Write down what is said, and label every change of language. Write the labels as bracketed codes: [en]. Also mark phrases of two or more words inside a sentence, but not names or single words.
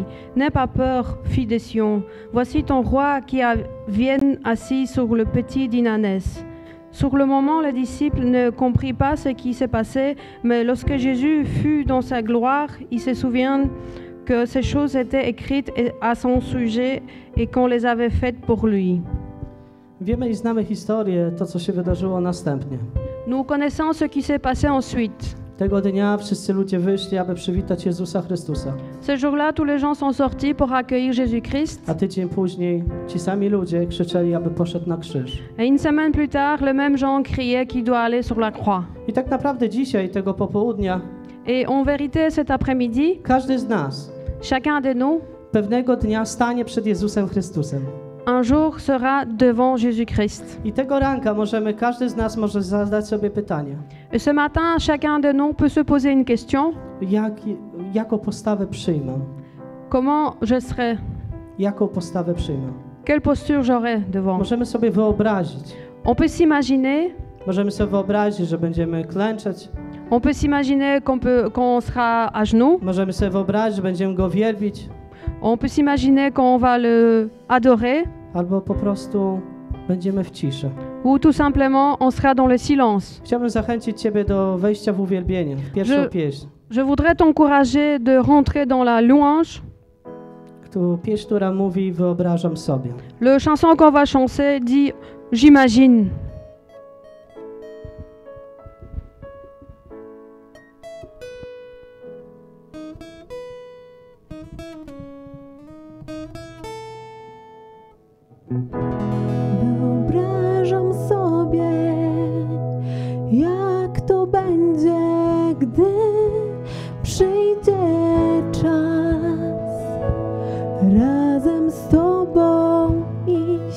[fr] « N'aie pas peur, fille de Sion, voici ton roi qui vient assis sur le petit d'une ânesse ». Sur le moment, les disciples ne comprirent pas ce qui s'est passé, mais lorsque Jésus fut dans sa gloire, ils se souviennent que ces choses étaient écrites à son sujet et qu'on les avait faites pour lui. [pl] Wiemy i znamy historię, to co się wydarzyło następnie. [fr] Nous connaissons ce qui s'est passé ensuite. [pl] Tego dnia wszyscy ludzie wyszli, aby przywitać Jezusa Chrystusa. [fr] Ce jour-là, tous les gens sont sortis pour accueillir Jésus-Christ. [pl] A tydzień później ci sami ludzie krzyczeli, aby poszedł na krzyż. [fr] Et une semaine plus tard, les mêmes gens criaient qu'il doit aller sur la croix. [pl] I tak naprawdę dzisiaj, tego popołudnia, [fr] Et en vérité, cet après-midi, [pl] każdy z nas [fr] chacun de nous, [pl] pewnego dnia stanie przed Jezusem Chrystusem. [fr] un jour sera devant Jésus-Christ. [pl] I tego ranka każdy z nas może zadać sobie pytanie. [fr] Et ce matin, chacun de nous peut se poser une question. [pl] Jaką postawę przyjmę? [fr] Comment je serai? [pl] Jaką postawę przyjmę? [fr] Quelle posture j'aurai devant? [pl] Możemy sobie wyobrazić. [fr] On peut s'imaginer, [pl] Możemy sobie wyobrazić, że będziemy klęczeć. [fr] on peut s'imaginer qu'on sera à genoux. [pl] Możemy sobie wyobrazić, że będziemy Go wielbić. [fr] On peut s'imaginer qu'on va le adorer. [pl] Albo po prostu będziemy w ciszy. [fr] Ou tout simplement, on sera dans le silence. [pl] Chciałbym zachęcić Ciebie do wejścia w uwielbienie, w pierwszą pieśń. [fr] Je voudrais t'encourager de rentrer dans la louange. [pl] Pieśń, która mówi: wyobrażam sobie. [fr] Le chanson qu'on va chanter dit « J'imagine ». [pl] Wyobrażam sobie, jak to będzie, gdy przyjdzie czas razem z Tobą iść.